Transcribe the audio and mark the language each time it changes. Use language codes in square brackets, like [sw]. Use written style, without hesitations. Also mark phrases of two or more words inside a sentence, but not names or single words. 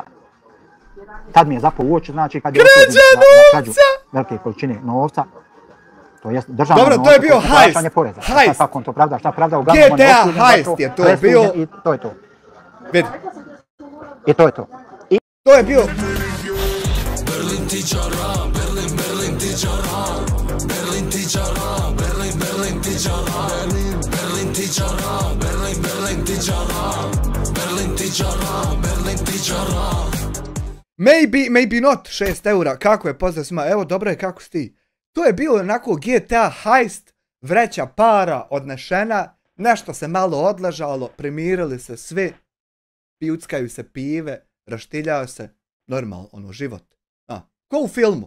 [bs] Tad mi je zapao u oči, znači kad je osuđen na krađu velike količine novca. To jest državno novca, to je bio plaćanje poreza. Kako on to pravda, šta pravda, uglavnom on je osuđen za to, presuđen i to je to. Vidi. I to je to. To je bio... Berlin tičara, Berlin tičara, Berlin tičara, Berlin tičara, Berlin tičara, Berlin tičara, Berlin tičara, Berlin tičara. [en] Maybe not, [bs] 6 eura, kako je, pozdrav svima, evo dobro je kako si ti. To je bilo onako GTA heist, vreća para odnešena, Nešto se malo odležalo, primirili se svi, pijuckaju se pive, raštiljaju se, normalno, ono, život. Ko u filmu.